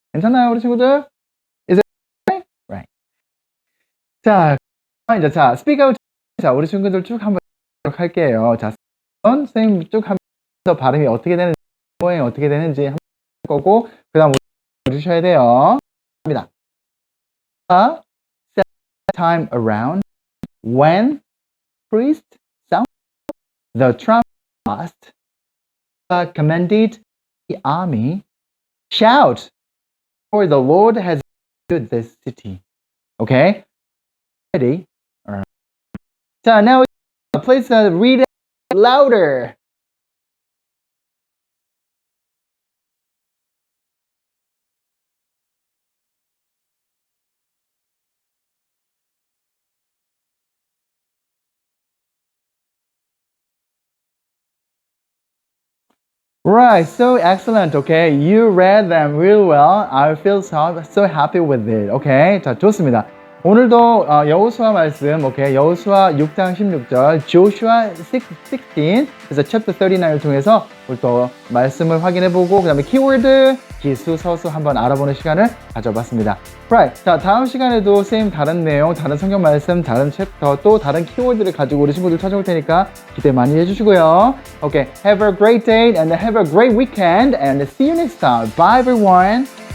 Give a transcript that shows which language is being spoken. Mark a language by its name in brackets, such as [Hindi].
[Korean] 괜찮나요, 우리 친구들? [English] Is it right? [Korean] 자, 이제 자, [English] speak out. [Korean] 자, 우리 친구들 쭉 한번 할게요. 자, 선생님 쭉 하면서 발음이 어떻게 되는지, 모양이 어떻게 되는지 한번 볼 거고, 그 다음 주셔야 돼요. 합니다. [English] Time around when priest sound the trumpet blast, commanded the army, shout, for the Lord has good this city. Okay? Ready? All right. So now please read it louder. Right, so excellent. Okay, you read them real well. I feel so happy with it. Okay, [Korean] 자 좋습니다. 오늘도 여호수아 말씀, 오케이, 여호수아 6장 16절, Joshua 16, 그래서 chapter 39을 통해서 우리 또 말씀을 확인해보고 그다음에 키워드, 기수, 서수 한번 알아보는 시간을 가져봤습니다. Right, 자 다음 시간에도 same 다른 내용, 다른 성경 말씀, 다른 챕터, 또 다른 키워드를 가지고 우리 친구들 찾아올 테니까 기대 많이 해주시고요. [English] Okay, have a great day and have a great weekend and see you next time. Bye everyone.